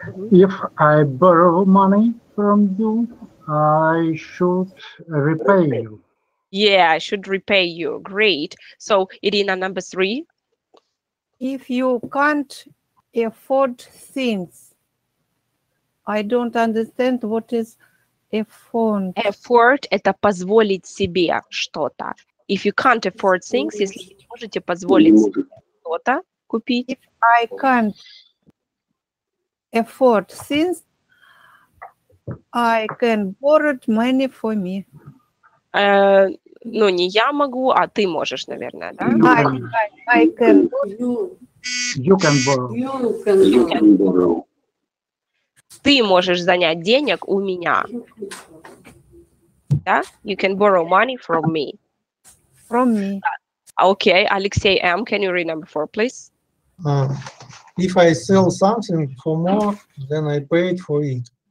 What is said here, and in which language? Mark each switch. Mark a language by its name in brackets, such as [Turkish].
[English] If I borrow money from you, I should repay you. Yeah, I should repay you. Great. So, Irina, number 3. If you can't afford things, I don't understand what is afford. [Russian] Afford – это позволить себе что-то. [English] If you can't afford things, [Russian] если вы не можете позволить что-то купить. [English] If I can't afford things, I can borrow money for me. [Russian] Ну, не я могу, а ты можешь, наверное, да? [English] I can. You can borrow. You can borrow. [Russian] Ты можешь занять денег у меня. Да? [English] You can borrow money from me. From me. Okay, Alexei M., can you read number 4, please? If I sell something for more than I paid for it.